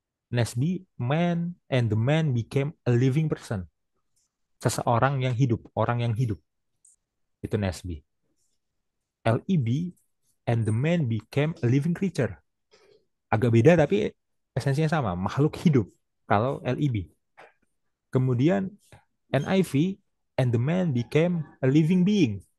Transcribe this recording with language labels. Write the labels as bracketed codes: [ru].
[en] Nesby, man and the man became a living person. [id] Seseorang yang hidup, orang yang hidup. Itu Nesby. [en] LIB, and the man became a living creature. [id] Agak beda tapi esensinya sama, makhluk hidup. Kalau LIB. Kemudian [en] NIV, and the man became a living being.